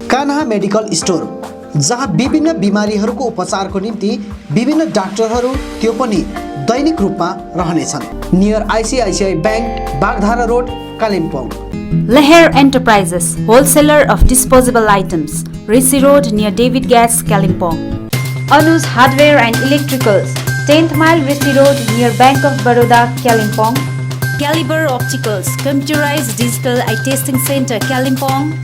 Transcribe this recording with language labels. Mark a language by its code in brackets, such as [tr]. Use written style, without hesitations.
[ne] Kanha medical store, जहाँ विभिन्न बिमारीहरूको उपचारको निम्ति विभिन्न डाक्टरहरू त्यो पनि दैनिक रूपमा रहनेछन्। [en] Near ICICI bank, Bagdhara road, Kalimpong. Leher Enterprises, wholesaler of disposable items, Rishi Road near David Gas, Kalimpong. Anu's Hardware and Electricals, 10th Mile Rishi Road near Bank of Baroda, Kalimpong. Caliber Opticals, Computerized Digital Eye Testing Center, Kalimpong.